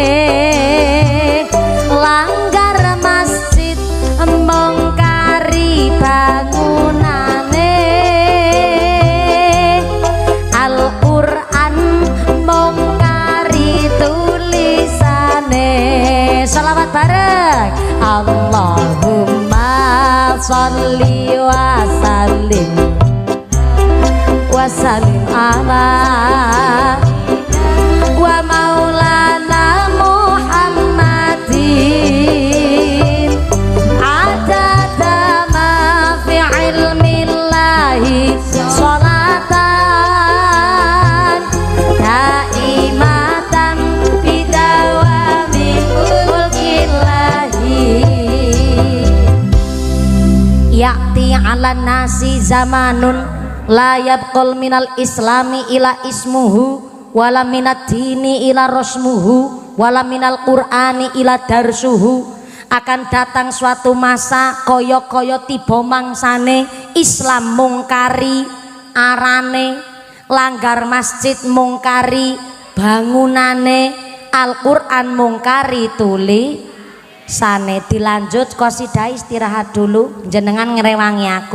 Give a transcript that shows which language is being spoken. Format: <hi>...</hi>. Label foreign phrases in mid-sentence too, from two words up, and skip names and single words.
<jv>langgar masjid mungkari bangunane Al-Qur'an mungkari tulisane selawat bareng</jv> <ar>اللهم صل و وسلم على ومولانا محمد عدد ما في علم الله صلاة دائمة بدوام ملك الله يأتي على الناس زمان لا يبقى من الإسلام إلا اسمه ولا من الدين إلا رسمه ولا من القرآن إلا درسه.</ar> <id>Akan datang suatu masa</id> <jv>kaya-kaya tiba mangsane Islam mungkari arane langgar masjid mungkari bangunane Al-Qur'an mungkari tulisane. Dilanjut qasidah</jv> <id>istirahat dulu</id> <jv>jenengan ngerewangi aku.</jv>